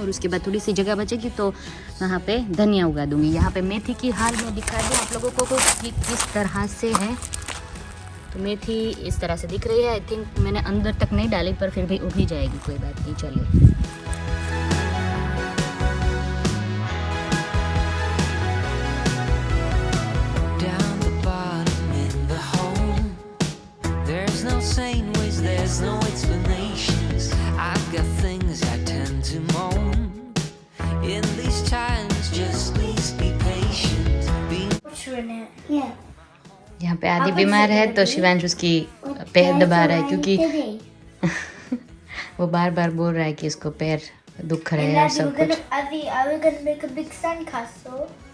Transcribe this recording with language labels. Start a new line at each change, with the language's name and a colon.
Hindi: और उसके बाद थोड़ी सी जगह बचेगी तो वहाँ पे धनिया उगा दूँगी। यहाँ पे मेथी की हाल में दिखा दूँ आप लोगों को कि किस तरह से है, तो मेथी इस तरह से दिख रही है। आई थिंक मैंने अंदर तक नहीं डाली, पर फिर भी उग ही जाएगी, कोई बात नहीं, चलिए।
English: Down the bottom in the hole. There's no sane ways, there's no explanations. I've got things I tend to moan. In these times, just please be patient. What's in it? Yeah.
Hindi: यहाँ पे आदि बीमार है तो शिवांश उसकी पैर दबा रहा है, क्योंकि वो बार बार बोल रहा है कि इसको पैर दुख रहे हैं और सब कुछ।
English: Adi, are we gonna make a big sandcastle?